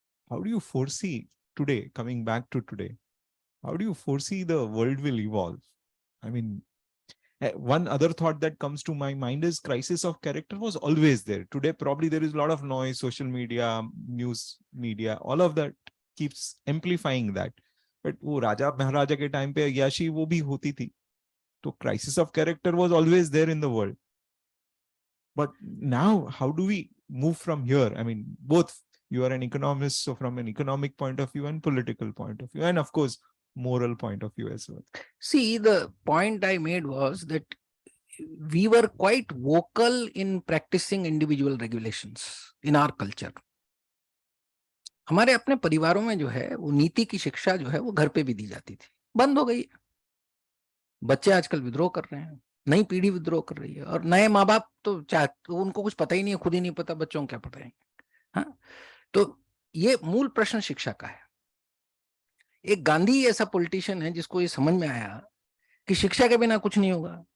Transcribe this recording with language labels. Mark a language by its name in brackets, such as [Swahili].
[English] How do you foresee today, coming back to today, how do you foresee the world will evolve? I mean, one other thought that comes to my mind is crisis of character was always there. Today, probably there is a lot of noise, social media, news media, all of that keeps amplifying that. [Hindi] But वो राजा महाराजा के time पे अय्याशी वो भी होती थी. [English] So crisis of character was always there in the world. But now, how do we move from here? I mean, both you are an economist, so from an economic point of view and political point of view, and of course, moral point of view as well. See, the point I made was that we were quite vocal in practicing individual regulations in our culture. [Hindi] हमारे अपने परिवारों में जो है वो नीति की शिक्षा जो है वो घर पे भी दी जाती थी, बंद हो गई। बच्चे आजकल विद्रोह कर रहे हैं, नई पीढ़ी विद्रोह कर रही है, और नए माँ बाप तो उनको कुछ पता ही नहीं है, खुद ही नहीं पता बच्चों को क्या पढ़ाएंगे। हाँ, तो ये मूल प्रश्न शिक्षा का है। एक गांधी ऐसा पॉलिटिशियन है जिसको ये समझ में आया कि शिक्षा के बिना कुछ नहीं होगा।